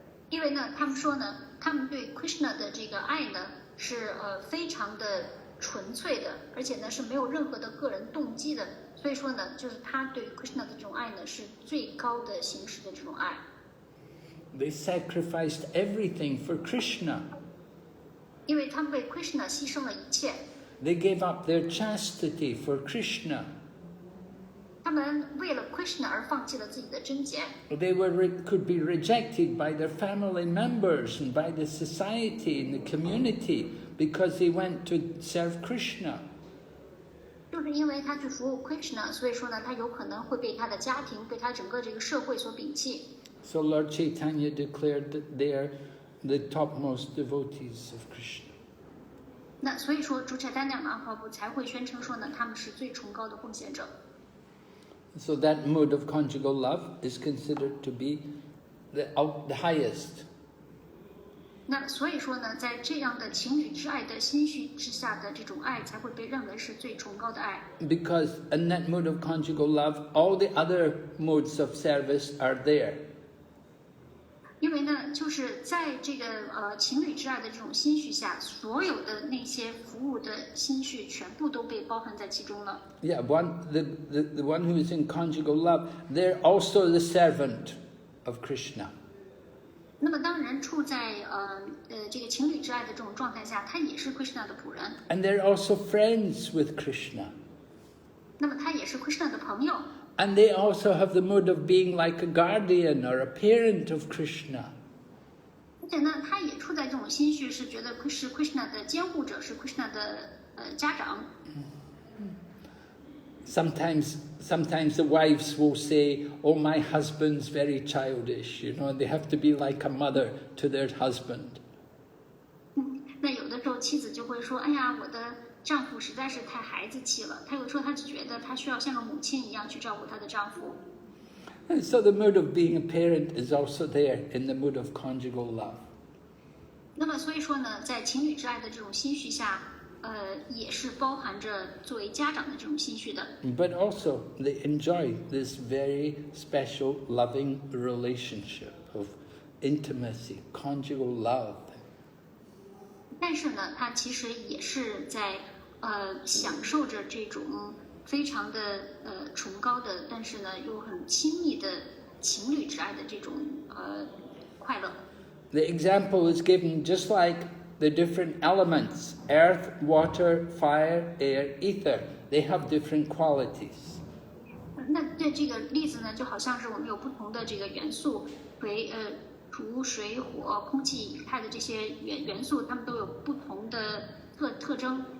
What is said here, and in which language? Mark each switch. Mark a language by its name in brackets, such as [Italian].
[Chinese] 因为呢，他们说呢，他们对 Krishna 的这个爱呢是非常的纯粹的，而且呢是没有任何的个人动机的。所以说呢，就是他对 Krishna 的这种爱呢是最高的形式的这种爱。 [English] They sacrificed everything for Krishna. [Chinese] 因为他们为 Krishna 牺牲了一切。 [English] They gave up their chastity for Krishna. [Chinese] 他们为了 Krishna 而放弃了自己的贞洁。 [English] They could be rejected by their family members and by the society and the community because they went to serve Krishna. [Chinese] 就是因为他去服务 Krishna， 所以说呢，他有可能会被他的家庭、被他整个这个社会所摒弃。 [English] So Lord Caitanya declared that they are the topmost devotees of Krishna. [Chinese] 那所以说，主Chaitanya Mahaprabhu才会宣称说呢，他们是最崇高的奉献者。 [English] So that mood of conjugal love is considered to be the highest. [Chinese] 那所以说呢，在这样的情侣之爱的心绪之下的这种爱，才会被认为是最崇高的爱。 [English] Because in that mood of conjugal love, all the other modes of service are there. [Chinese] 因为呢，就是在这个情侣之爱的这种心绪下，所有的那些服务的心绪全部都被包含在其中了。 [English] Yeah, the one who is in conjugal love, they're also the servant of Krishna. [Chinese] 那么当人处在这个情侣之爱的这种状态下，他也是 Krishna 的仆人。 [English] And they're also friends with Krishna. [Chinese] 那么他也是 Krishna 的朋友。 [English] And they also have the mood of being like a guardian or a parent of Krishna. [Chinese] 而且呢，他也处在这种心绪，是觉得是 Krishna 的监护者，是 Krishna 的家长。 [English] Sometimes the wives will say, "Oh, my husband's very childish," you know, they have to be like a mother to their husband. [Chinese] 那有的时候妻子就会说：“哎呀，我的丈夫实在是太孩子气了。” 她有时候她只觉得她需要像个母亲一样去照顾她的丈夫。 [English] And so the mood of being a parent is also there in the mood of conjugal love. [Chinese] 那么所以说呢，在情侣之爱的这种心绪下，也是包含着作为家长的这种心绪的。 [English] But also they enjoy this very special loving relationship of intimacy, conjugal love. [Chinese] 但是呢，他其实也是在享受着这种非常的崇高的，但是呢又很亲密的情侣之爱的这种快乐。 [English] The example is given just like the different elements: earth, water, fire, air, ether. They have different qualities. [Chinese] 那这个例子呢，就好像是我们有不同的这个元素，土、水、火、空气、液态的这些元素，它们都有不同的特征。